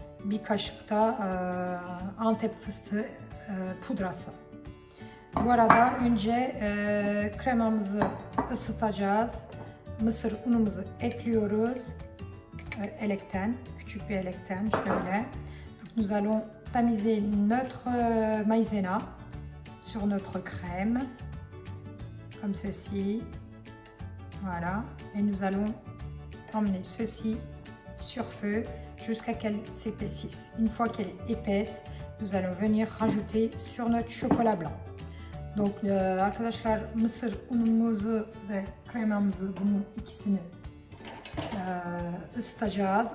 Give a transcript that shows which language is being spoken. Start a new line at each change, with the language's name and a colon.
Turkish: Bir kaşık da Antep fıstığı pudrası. Bu arada önce kremamızı ısıtacağız. Mısır unumuzu ekliyoruz. Elekten, küçük bir elekten şöyle.
French: Nous allons tamiser notre maïzena sur notre crème, comme ceci. Voilà. Et nous allons emmener ceci sur feu jusqu'à qu'elle s'épaississe. Une fois qu'elle est épaisse, nous allons venir rajouter sur notre chocolat blanc.
Turkish: Donc arkadaşlar mısır unumuzu ve kremamızı bunun ikisini ısıtacağız.